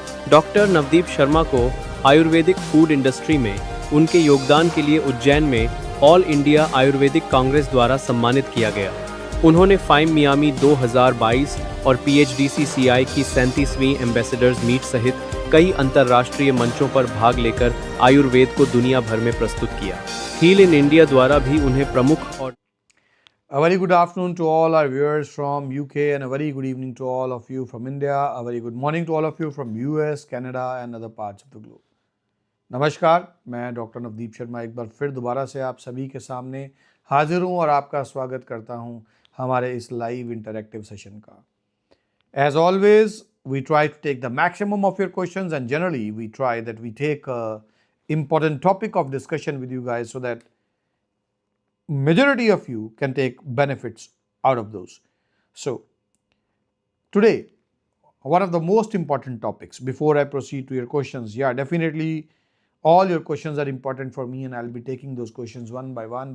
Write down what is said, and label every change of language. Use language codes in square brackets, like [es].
[hi] Doctor Navdeep Sharma को Ayurvedic food industry में उनके योगदान के लिए उज्जैन में ऑल इंडिया आयुर्वेदिक कांग्रेस द्वारा सम्मानित किया गया। उन्होंने फाइम मियामी 2022 और PHDCCI की 37वीं एम्बेसडर्स मीट सहित कई अंतर्राष्ट्रीय मंचों पर भाग लेकर आयुर्वेद को दुनिया भर में प्रस्तुत किया। हील इन इंडिया द्वारा भी उन्हें प्रमुख और [en] A very good afternoon to all our viewers from UK and a very good evening to all of you from India. A very good morning to all of you from US, Canada and other parts of the globe. [hi] नमस्कार, मैं doctor Navdeep Sharma एक बार फिर दोबारा से आप सभी के सामने हाजिर हूँ और आपका स्वागत करता हूँ हमारे इस लाइव इंटरैक्टिव सेशन का। [en] As always, we try to take the maximum of your questions and generally we try that we take a important topic of discussion with you guys so that majority of you can take benefits out of those. So, today, one of the most important topics before I proceed to your questions, definitely all your questions are important for me and I'll be taking those questions one by one.